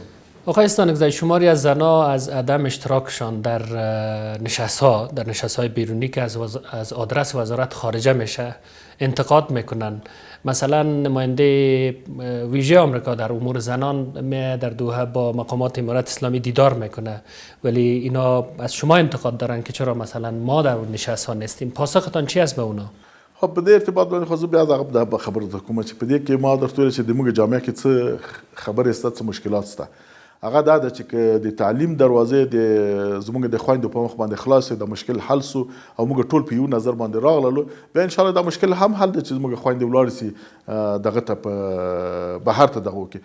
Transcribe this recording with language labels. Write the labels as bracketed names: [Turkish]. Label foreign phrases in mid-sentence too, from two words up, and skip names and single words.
[Persian] آقای استانکزی، شماری از زنها از عدم اشتراکشان در نشست‌های بیرونی که از آدرس وزارت خارجه میشه انتقاد میکنن. مثلا نماینده ویژه آمریکا در امور زنان می در دوحه با مقامات امارت اسلامی دیدار میکنه، ولی اینا از شما انتقاد دارن که چرا مثلا ما در نشست‌ها نیستیم. پاسختان چی است به اونا؟ [Pashto] خب په دې ارتباط باندې خو زه بیا دغه خبره درکوم چې په دې کې ما درته ویل چې د موږ جامعه کې څه خبرې شته، څه مشکلات شته. هغه دا ده چې د تعلیم دروازې د زموږ د خویندو په مخ باندې خلاص د مشکل حل سو او موږ ټول په یو نظر باندې راغلو، بیا [Arabic] ان شاء الله [Pashto] دا مشکل هم حل ده چې زموږ خویندې ولاړ سي دغه ته په بهر ته دغه وکړي.